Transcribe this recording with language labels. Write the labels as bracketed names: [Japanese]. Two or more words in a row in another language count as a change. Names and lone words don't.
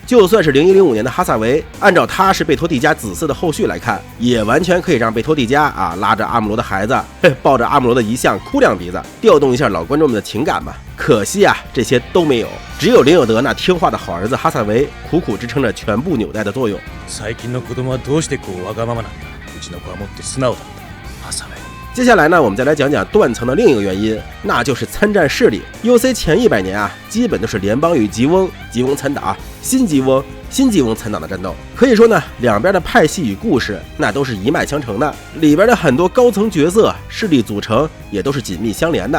[Chinese] 就算是0105年的哈萨维，按照他是贝托蒂加子嗣的后续来看，也完全可以让贝托蒂加拉着阿姆罗的孩子，抱着阿姆罗的遗像哭2鼻子，调动一下老观众们的情感吧。可惜啊，这些都没有，只有林有德那听话的好儿子哈萨维苦苦支撑着全部纽带的作用。 [Japanese] 最近の子供はどうしてこうわがままなんだ。うちの子はもっと素直だった。ハサウェイ。 [Chinese] 接下来呢，我们再来讲讲断层的另一个原因，那就是参战势力。UC 前100年啊，基本都是联邦与吉翁参打，新吉翁参党的战斗。可以说呢，两边的派系与故事那都是一脉相承的，里边的很多高层角色势力组成也都是紧密相连的。